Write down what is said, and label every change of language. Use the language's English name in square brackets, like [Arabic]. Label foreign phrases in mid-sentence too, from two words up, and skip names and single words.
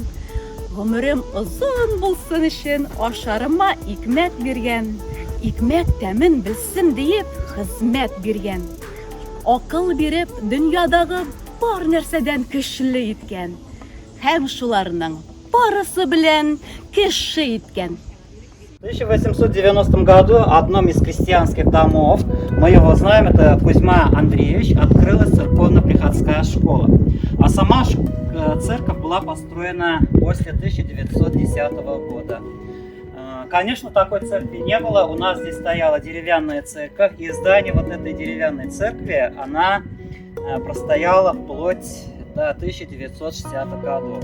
[Tatar] Гомерем озын булсын өчен ашарыма икмәк биргән. Икмәк тәмен белсен диеп хезмәт биргән. Акыл биреп дөньядагы бар нәрсәдән көчле иткән. Һәм шуларның барысы белән кеше иткән. [Russian] В 1890 году в одном из крестьянских домов, мы его знаем, это Кузьма Андреевич, открылась церковно-приходская школа. А сама церковь была построена после 1910 года. Конечно, такой церкви не было. У нас здесь стояла деревянная церковь, и здание вот этой деревянной церкви, она простояла вплоть до 1960-х годов.